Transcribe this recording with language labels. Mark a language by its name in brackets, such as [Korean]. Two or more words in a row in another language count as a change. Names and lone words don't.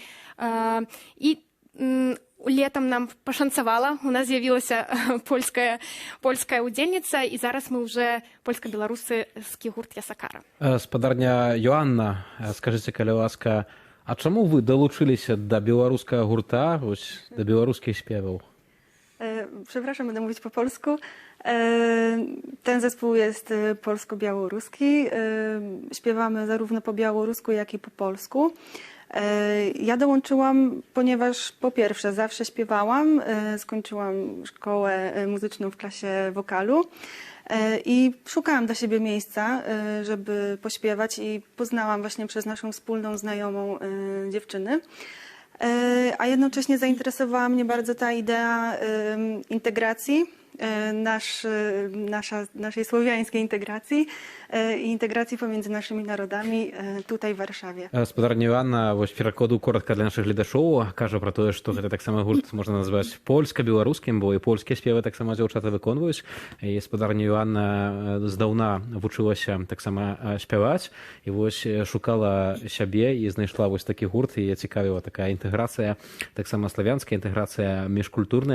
[Belarusian] І летам нам пашанцавала, у нас з'явілася польская удзельніца, і зараз мы ўжо польска-беларускі гурт Ясакара. Спадарня Йоанна, скажыце, калі ласка, а чаму вы далучыліся да беларускага гурта, да беларускіх спеваў? [Polish] Przepraszam, będę mówić po polsku. Ten zespół jest polsko-białoruski. Śpiewamy zarówno po białorusku, jak i po polsku. Ja dołączyłam, ponieważ po pierwsze zawsze śpiewałam, skończyłam szkołę muzyczną w klasie wokalu i szukałam dla siebie miejsca, żeby pośpiewać, i poznałam właśnie przez naszą wspólną znajomą dziewczyny. A jednocześnie zainteresowała mnie bardzo ta idea integracji, naszej słowiańskiej integracji i integracji pomiędzy naszymi narodami tutaj w Warszawie. [Belarusian] Спадарня Йоанна, вось перакладу коротка для нашых гледачоў, кажа пра тое, што гэта таксама гурт можна назваць польска-беларускім, бо і польскія спевы таксама дзяўчаты выконваюць. І спадарня Йоанна здаўна вучылася таксама спяваць, і вось шукала сябе і знайшла вось такі гурт, і цікавіла такая інтэграцыя, таксама славянская інтэграцыя міжкультурная.